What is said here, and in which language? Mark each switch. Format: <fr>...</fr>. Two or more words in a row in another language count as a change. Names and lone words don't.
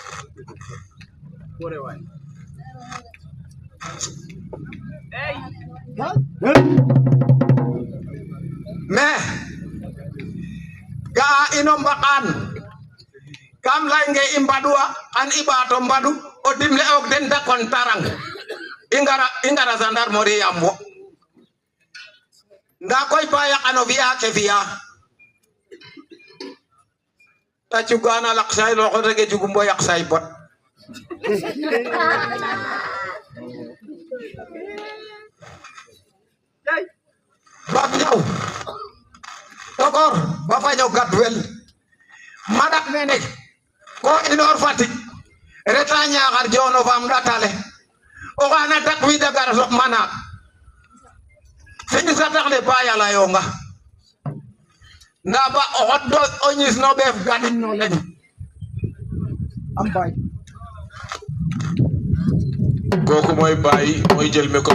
<srr>mais ga ino mbakan kam laynge i mbadwa an i ɓato mbadu o dimle og den da kon tarang i ngara gendarmerie yam wo nda koy ba yaqano fi'a ke fi'a ta cugana laq say loxo rege jugum bo yaq say bot bab ñaw tokor ba faño gadwel madak nene ko inor Fatick reta Ñaxar jono fam datale o xana dak wi da gar sok manak fini sa tax le ba yala yonga nda ba o xot do o ñis no ɓeef gadin no leñ am bay</srr> <wo>kooku mooy bàyyi mooy jël micro</wo>